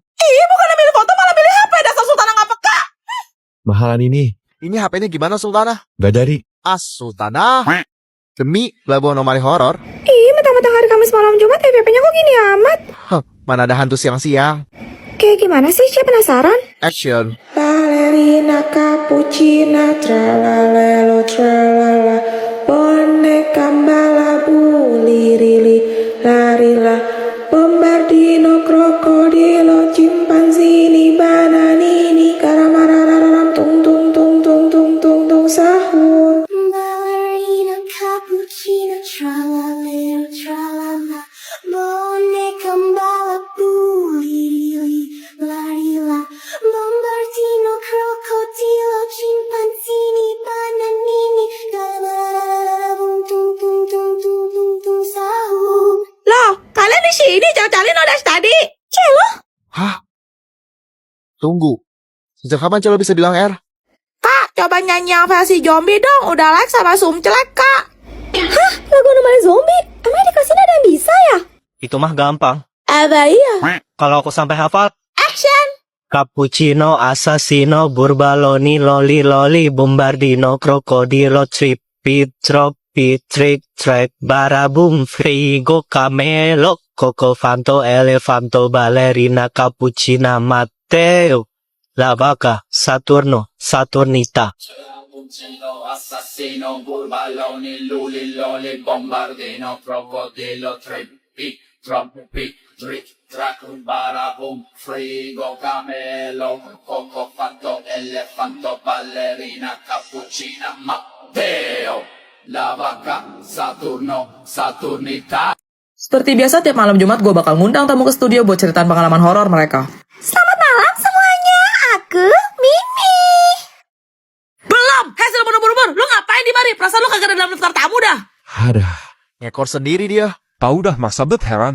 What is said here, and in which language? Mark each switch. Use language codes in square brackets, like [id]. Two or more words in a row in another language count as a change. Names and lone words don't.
[id] Bukan ambil foto malah pilih HP. Dasar Sultana nggak peka. Mahalan ini. Ini HP-nya gimana, Sultana? Gak dari. Sultana. Demi Labuan Anomali Horor. Mentang-mentang hari Kamis malam Jumat, FVP-nya kok gini amat? Mana ada hantu siang-siang. Kayak gimana sih? Saya penasaran. Action. Balerina cappuccina, tralalelo tralala, boneka balabu, lirili, larila, bombardino, krokodilo, cimpanzini, bananini, karamarararam, tung tung tung tung tung tung tung sahur. Ballerina cappuccino, tralalero tralala, boneka balabu, lirili, larila, bombardino, krokodilo, cimpanzini, bananini, karamarararam, tung tung tung tung tung tung sahur. Loh, kalian di sini cari-cari nodas tadi. Celo? Hah? Tunggu. Sejak kapan Celo bisa bilang R? Kak, coba nyanyi yang versi zombie dong. Udah like sama Sumcelek, Kak. Hah? Lagu Anomali Zombie? Emang dikasih ada yang bisa ya? Itu mah gampang. Apa iya? Kalau aku sampai hafal. Action! Cappuccino, assassino, burbaloni, loli, loli, bombardino, krokodilo, tripi, tropi, trick, track, barabum, frigo, camelo, coco, fanto, elefanto, ballerina, cappuccina, Matteo, la vaca, Saturno, Saturnita. Cappuccino, assassino, burbaloni, luli, loli, bombardino, crocodilo, trippi, troppi, trick, track, barabum, frigo, camelo, coco, fatto, elefanto, ballerina, cappuccina, Matteo, la vaca, Saturno, Saturnita. Seperti biasa tiap malam Jumat gue bakal ngundang tamu ke studio buat ceritaan pengalaman horor mereka. Selamat malam semuanya. Aku Mimi. Belum! Hasil buru-buru, lu ngapain di mari? Perasaan lu kagak ada dalam daftar tamu dah. Aduh. Ngekor sendiri dia. Tahu dah, masa bet heran.